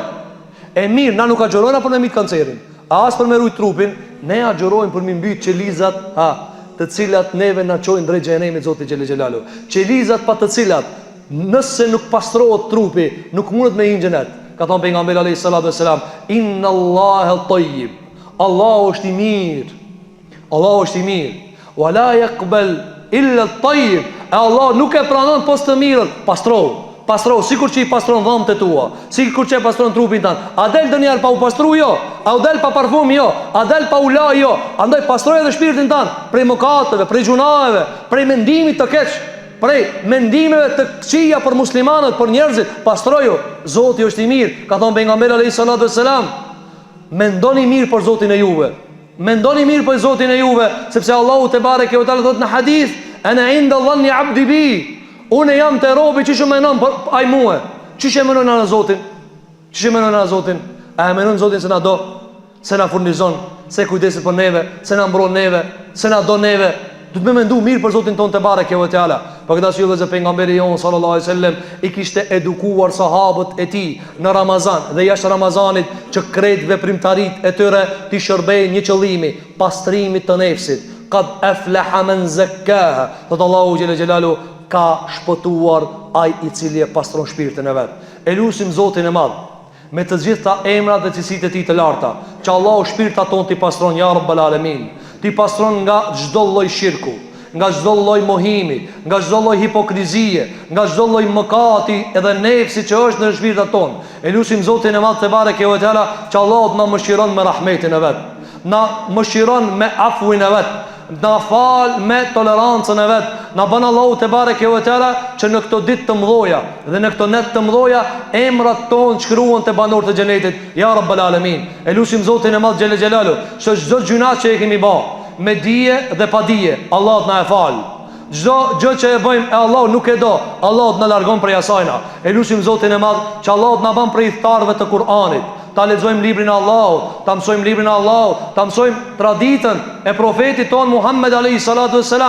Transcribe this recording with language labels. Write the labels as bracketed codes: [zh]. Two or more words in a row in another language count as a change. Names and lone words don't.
[sq] E mirë, na nuk agjërojna për me mit kancerin. As për me rujt trupin, ne agjërojmë për me mbyt qelizat, të cilat neve na çojnë drejt xhenemit Zoti [ar] جل جلاله. [sq] Qelizat pa të cilat nëse nuk pastrohet trupi, nuk mundet me hyrë në xhenet. Ka thënë pejgamberi [ar] عليه الصلاة والسلام, إن الله طيب. [sq] Allahu është i mirë. Allahu është i mirë. [ar] ولا يقبل إلا الطيب. [sq] Allah nuk e pranon post të mirën. Pastrohu, sikur që i pastron dhëmbët e tua, sikur që e pastron trupin tan. A del dënjer pa u pastru jo? A u del pa parfum jo? A del pa u la jo? Andaj pastroj edhe shpirtin tan prej mëkateve, prej gjunave, prej mendimit të keq, prej mendimeve të këqija për muslimanët, për njerëzit. Pastroju, Zoti është i mirë. Ka thënë pejgamberi [ar] عليه الصلاة والسلام, [sq] mendoni mirë për Zotin e juve. Mendoni mirë për Zotin e juve, sepse Allahu [ar] تبارك وتعالى [sq] thot në hadith, [ar] أنا عند ظن عبدي بي. [sq] Unë jam të robi që shumë menon ai mua. Çish e menon në Zotin? Çish e menon në Zotin? A e menon Zotin se na do, se na furnizon, se kujdeset për neve, se na mbron neve, se na do neve? Do të më mendu mirë për Zotin ton [ar] تبارك وتعالى. [sq] Për këtë arsye që pejgamberi jon [ar] صلى الله عليه وسلم [sq] i kishte edukuar sahabët e tij në Ramazan dhe jashtë Ramazanit që krejt veprimtarit e tyre ti shërbejnë një qëllimi, pastrimit të nefsit, [ar] قد أفلح من زكاها. [sq] Thot Allahu [ar] جل جلاله, [sq] ka shpëtuar ai i cili e pastron shpirtin e vet. E lutim Zotin e Madh me të gjitha emrat dhe cilësitë e tij të larta, që Allahu shpirtat tonë t'i pastron [ar] يا رب العالمين. [sq] Ti pastron nga çdo lloj shirku, nga çdo lloj mohimi, nga çdo lloj hipokrizie, nga çdo lloj mëkati edhe nefsi që është në shpirtat tonë. E lutim Zotin e Madh [ar] تبارك وتعالى [sq] që Allahu na mëshiron me rahmetin e vet, na mëshiron me afuin e vet, na fal me tolerancën e vet, na bën Allahu [ar] تبارك وتعالى [sq] që në këto ditë të mëdha dhe në këto net të mëdha emrat tonë shkruhen te banorët e xhenetit [ar] يا رب العالمين. [sq] E lutim Zotin e Madh [ar] جل جلاله [sq] që çdo gjuna që e kemi bë me dije dhe pa dije, Allah na e fal. Çdo gjë që e bëjmë e Allah nuk e do, Allah na largon prej asajna. E lutim Zotin e Madh që Allah na bën prej thtarëve të Kur'anit, ta lexojmë librin e Allahut, ta mësojmë librin e Allahut, ta mësojmë traditën e profetit ton Muhammed [ar] عليه الصلاة والسلام.